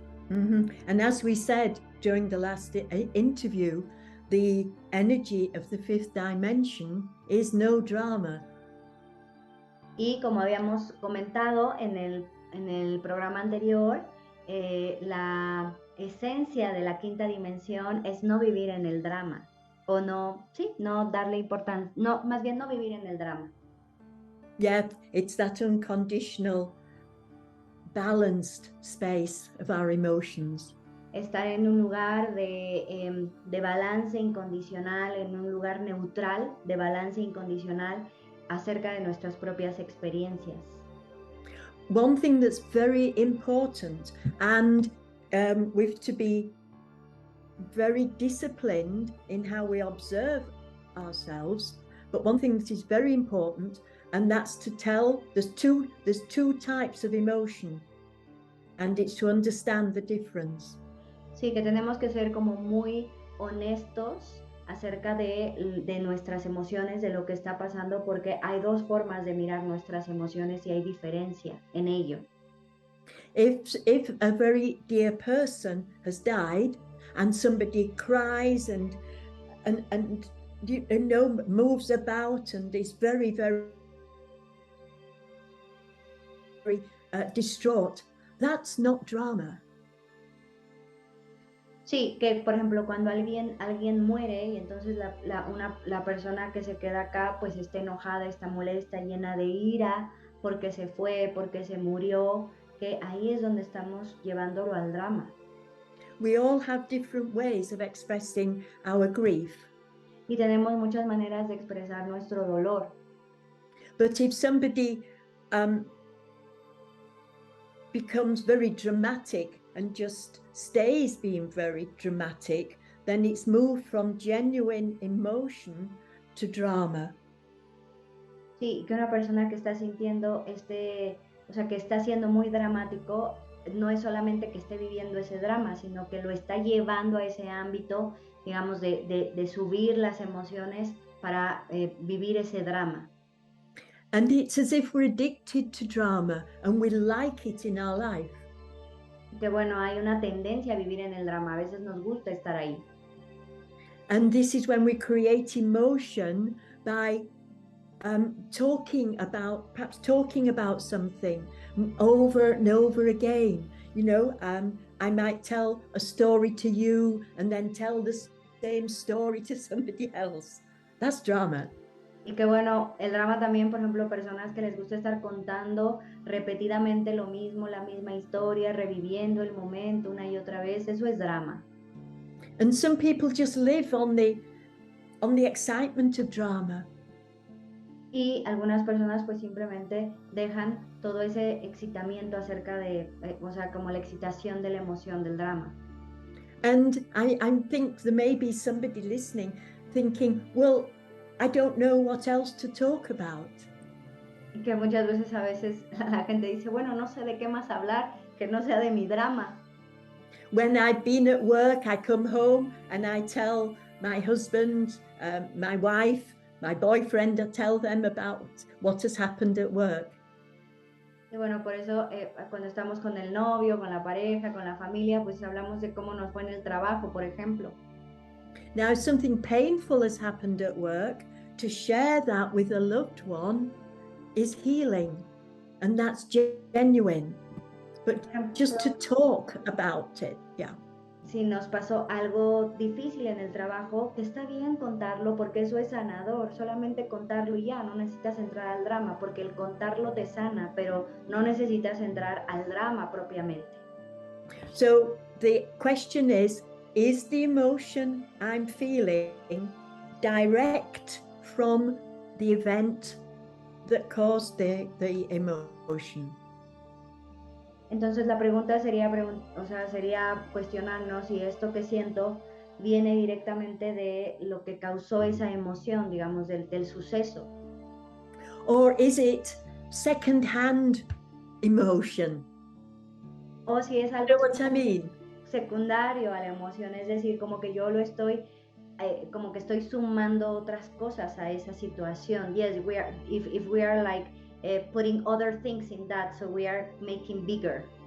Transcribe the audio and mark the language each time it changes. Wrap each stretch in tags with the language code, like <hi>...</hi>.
<en>And as we said during the last interview, the energy of the fifth dimension is no drama.</en> <es>Y como habíamos comentado en el programa anterior, la esencia de la quinta dimensión es no vivir en el drama, o no darle importancia, más bien no vivir en el drama.</es> <en>Yeah, it's that unconditional, balanced space of our emotions.</en> <es>Estar en un lugar de balance incondicional, en un lugar neutral de balance incondicional acerca de nuestras propias experiencias.</es> <en>One thing that's very important, and we've to be very disciplined in how we observe ourselves, but one thing that is very important, and that's to tell there's two types of emotion, and it's to understand the difference.</en> <es>Sí, que tenemos que ser como muy honestos acerca de nuestras emociones, de lo que está pasando, porque hay dos formas de mirar nuestras emociones y hay diferencia en ello.</es> <en>If a very dear person has died and somebody cries and you know, moves about and is very, very distraught, that's not drama.</en> <es>Sí, que por ejemplo cuando alguien muere y entonces la persona que se queda acá pues está enojada, está molesta, llena de ira porque se fue, porque se murió, que ahí es donde estamos llevándolo al drama.</es> <en>We all have different ways of expressing our grief.</en> <es>Y tenemos muchas maneras de expresar nuestro dolor.</es> <en>But if somebody becomes very dramatic and just stays being very dramatic, then it's moved from genuine emotion to drama.</en> <es>Sí, que una persona que está sintiendo o sea, que está siendo muy dramático, no es solamente que esté viviendo ese drama, sino que lo está llevando a ese ámbito, digamos, de subir las emociones para vivir ese drama.</es> <en>And it's as if we're addicted to drama and we like it in our life.</en> <es>Que bueno, hay una tendencia a vivir en el drama, a veces nos gusta estar ahí.</es> <en>And this is when we create emotion by perhaps talking about something over and over again. You know, I might tell a story to you and then tell the same story to somebody else. That's drama.</en> <es>Y que bueno, el drama también, por ejemplo, personas que les gusta estar contando repetidamente lo mismo, la misma historia, reviviendo el momento una y otra vez, eso es drama.</es> <en>And some people just live on the excitement of drama.</en> <es>Y algunas personas pues simplemente dejan todo ese excitamiento acerca de, o sea, como la excitación de la emoción del drama.</es> <en>And I think there may be somebody listening thinking, well, I don't know what else to talk about.</en> <es>Y que muchas veces a veces la gente dice, bueno, no sé de qué más hablar que no sea de mi drama.</es> <en>When I've been at work, I come home and I tell my husband, my wife, my boyfriend, I tell them about what has happened at work.</en> <es>Y bueno, por eso cuando estamos con el novio, con la pareja, con la familia, pues hablamos de cómo nos fue en el trabajo, por ejemplo.</es> <en>Now, if something painful has happened at work, to share that with a loved one is healing, and that's genuine. But just to talk about it, yeah.</en> <es>Si nos pasó algo difícil en el trabajo, está bien contarlo porque eso es sanador, solamente contarlo y ya, no necesitas entrar al drama porque el contarlo te sana, pero no necesitas entrar al drama propiamente.</es> <en>So the question is the emotion I'm feeling direct from the event that caused the emotion?</en> <es>Entonces la pregunta sería cuestionarnos si esto que siento viene directamente de lo que causó esa emoción, digamos, del suceso.</es> <en>Or is it second-hand emotion?</en> <es>O si es algo</es> <en>You know what I mean?</en> <es>secundario a la emoción, es decir, como que yo lo estoy, como que estoy sumando otras cosas a esa situación.</es> <en>Yes, if we are like putting other things in that, so we are making bigger.</en>